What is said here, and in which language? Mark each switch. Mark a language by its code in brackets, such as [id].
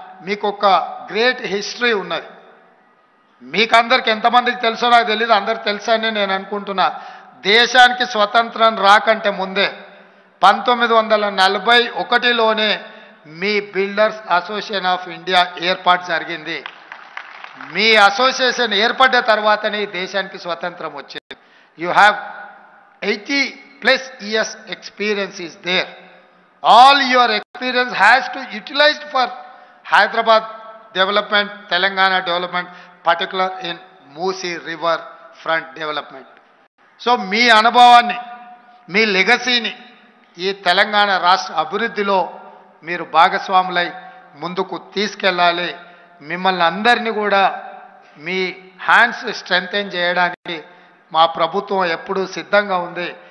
[te] మీకు ఒక great history ఉన్నది. మీకందరికి ఎంతమందికి తెలుసో నాకు తెలియదు, అందరికి తెలుసని నేను అనుకుంటున్నా. దేశానికి స్వతంత్రం రాకంటే ముందే 1941లోనే మీ బిల్డర్స్ అసోసియేషన్ ఆఫ్ ఇండియా ఏర్పాటు జరిగింది. మీ అసోసియేషన్ ఏర్పడ్డ తర్వాతనే ఈ దేశానికి స్వతంత్రం వచ్చింది. [en] You have 80+ years experience is there. All your experience has to utilized for Hyderabad development, Telangana development, particular in Moosi river front development. [te] So మీ అనుభవాన్ని, మీ లెగసీని ఈ తెలంగాణ రాష్ట్ర అభివృద్ధిలో మీరు భాగస్వాములై ముందుకు తీసుకెళ్ళాలి. మిమ్మల్ని అందరినీ కూడా మీ హ్యాండ్స్ స్ట్రెంథెన్ చేయడానికి మా ప్రభుత్వం ఎప్పుడూ సిద్ధంగా ఉంది.